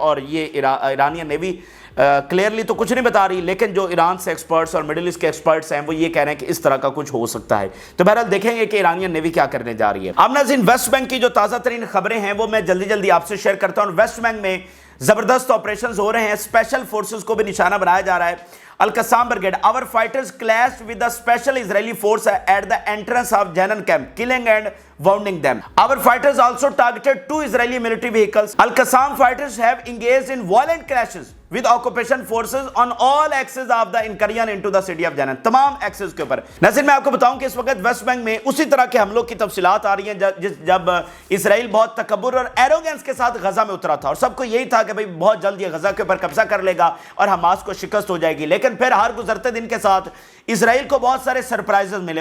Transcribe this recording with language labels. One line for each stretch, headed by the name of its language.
Urdu: اور یہ Iranian navy clearly تو کچھ نہیں بتا رہی، لیکن جو ایران سے ایکسپرٹس اور مڈل ایسٹ کے ایکسپرٹس ہیں وہ یہ کہہ رہے ہیں کہ اس طرح کا کچھ ہو سکتا ہے. تو بہرحال دیکھیں گے کہ ایرانین نیوی کیا کرنے جا رہی ہے. اب ناظرین ویسٹ بینک کی جو تازہ ترین خبریں ہیں وہ میں جلدی آپ سے شیئر کرتا ہوں. ویسٹ بینک میں زبردست آپریشنز ہو رہے ہیں. اسپیشل فورسز کو بھی نشانہ بنایا جا رہا ہے. Al-Qassam brigade.
English: Our fighters clashed with the special Israeli force at the entrance of Jenin camp, killing and wounding them. Our fighters also targeted 2 Israeli military vehicles. Al-Qassam fighters have engaged in violent clashes with occupation forces on all axes of the incursion into the city of Jenin.
Urdu: تمام axes کے اوپر. ناظرین میں آپ کو بتاؤں کہ اس وقت ویسٹ بینک میں اسی طرح کے حملوں کی تفصیلات آ رہی ہیں جب اسرائیل بہت تکبر اور ایروگنس کے ساتھ غزہ میں اترا تھا اور سب کو یہی تھا کہ بھئی بہت جلد یہ غزہ کے اوپر قبضہ کر لے گا اور حماس کو شکست ہو جائے گی. لیکن پھر ہر گزرتے دن کے ساتھ اسرائیل کو بہت سارے سرپرائزز ملے.